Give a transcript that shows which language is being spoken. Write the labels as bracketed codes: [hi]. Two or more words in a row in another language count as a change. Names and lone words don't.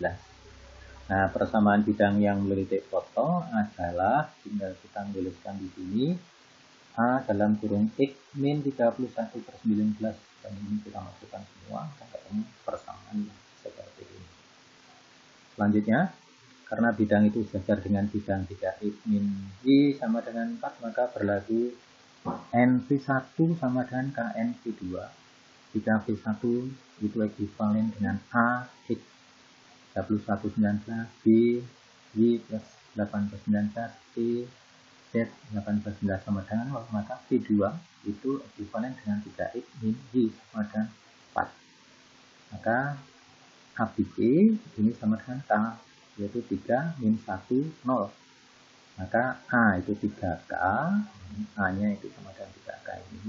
[id] Nah, persamaan bidang yang melalui titik potong adalah, tinggal kita tuliskan di sini, A dalam kurung X min 31 per 19, dan ini kita masukkan semua, dan ketemu persamaan seperti ini. Selanjutnya, karena bidang itu sejajar dengan bidang 3X min Y sama dengan 4, maka berlaku NV1 sama dengan KNV2. Jika V1 itu ekuivalen dengan A X 31 19, B Y plus 8 plus 19, C Z 8 plus 19 sama dengan 0, maka V2 itu ekuivalen dengan 3X min Y sama dengan 4. Maka ABC ini sama dengan K, yaitu 3 min 1, 0. Maka A itu 3K, A-nya itu sama dengan 3K ini.